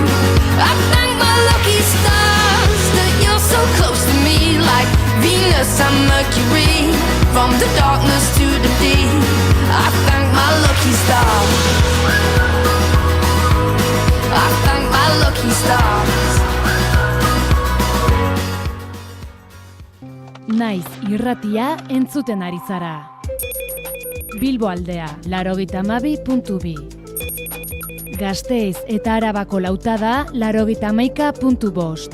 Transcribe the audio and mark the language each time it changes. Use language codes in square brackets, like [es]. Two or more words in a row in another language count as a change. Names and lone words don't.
[en] I thank my lucky stars that you're so close to me, like Venus and Mercury, from the darkness to the deep. I thank my lucky stars. I thank my lucky stars. [eu] Naiz irratia entzuten ari zara. Bilbo aldea, 92.2. Gasteiz eta Arabako lautada, 91.5.